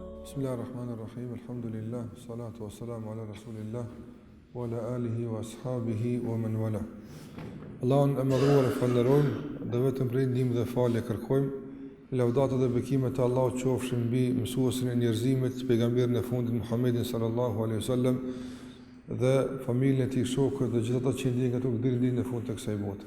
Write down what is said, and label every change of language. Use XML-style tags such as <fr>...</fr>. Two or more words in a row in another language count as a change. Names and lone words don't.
<ar>بسم الله الرحمن الرحيم الحمد لله الصلاة والسلام على رسول الله وعلى آله وأصحابه ومن والاه.</ar> <sq>Allahun e madhruar e falënderojmë, dhe vetëm prej ndihmë dhe falje kërkojmë. Lavdata dhe bekimet e Allahut qofshin mbi mësuesin e njerëzimit, pejgamberin e fundit Muhammedin</sq> <ar>صلى الله عليه وسلم</ar> <sq>dhe familjen e tij, shokët dhe gjithë ata që ndjekin ato deri në fund të kësaj bote.</sq>